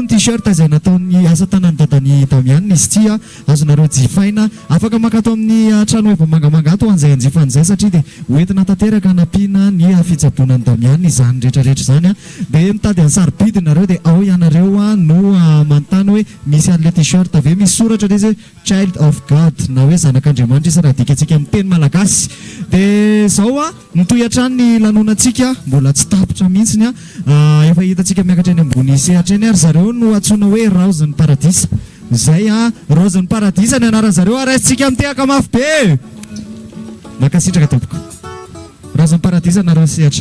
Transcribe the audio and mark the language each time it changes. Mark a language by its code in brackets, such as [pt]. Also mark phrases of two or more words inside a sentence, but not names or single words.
[mg] ny t-shirt zay nataony asa tanany dadany Damianina izy ty a azonareo jifaina afaka makato amin'ny trano efa mangamanga ato an'izay anjifan'izay satria dia hoentina tanteraka anampiana ny fitsabonany Damianina izany rehetrarehetra zany a dia mitady any sarobidy nareo dia ao ianareo a no manontany hoe misy an'le t-shirt avy misy soratra le zay [en] child of God [mg] na hoe zanak'Andriamanitra isa raha dikatsika amin'ny teny malagasy dia zao a mitoy-hatrany ny lanonantsika mbola tsy tapitra mihitsiny a efa hitantsika miakatra eny ambony sehatra eny ary zareo no atsoina hoe Rose ny Paradisa zay a Rose ny Paradisa ny anaran'ny zareo araisitsika mitehaka mafy be makasitraka tompoko Rose ny Paradisa nareo sehatra